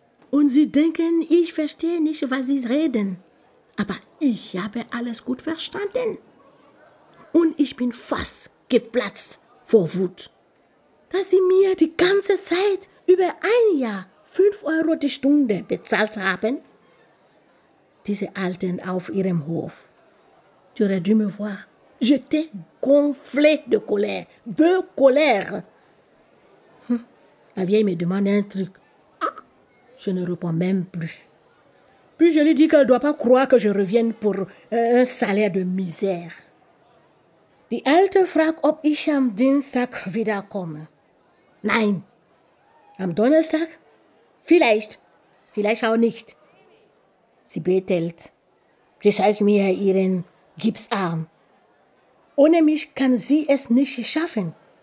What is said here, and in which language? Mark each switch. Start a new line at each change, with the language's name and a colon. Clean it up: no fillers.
German: Und sie denken, ich verstehe nicht, was sie reden. Aber ich habe alles gut verstanden. Und ich bin fast geplatzt vor Wut, dass sie mir die ganze Zeit über ein Jahr 5 Euro die Stunde bezahlt haben. Diese Alten auf ihrem Hof.
French: Tu aurais dû me voir. J'étais gonflé de colère. De colère. La vieille me demande un truc. Je ne réponds même plus. Puis je lui dis qu'elle ne doit pas croire que je revienne pour un salaire de misère.
German: Die Alte fragt, ob ich am Dienstag wiederkomme. Nein. Am Donnerstag? Vielleicht. Vielleicht auch nicht. Sie betelt. Sie zeigt mir ihren Gipsarm. Ohne mich kann sie es nicht schaffen.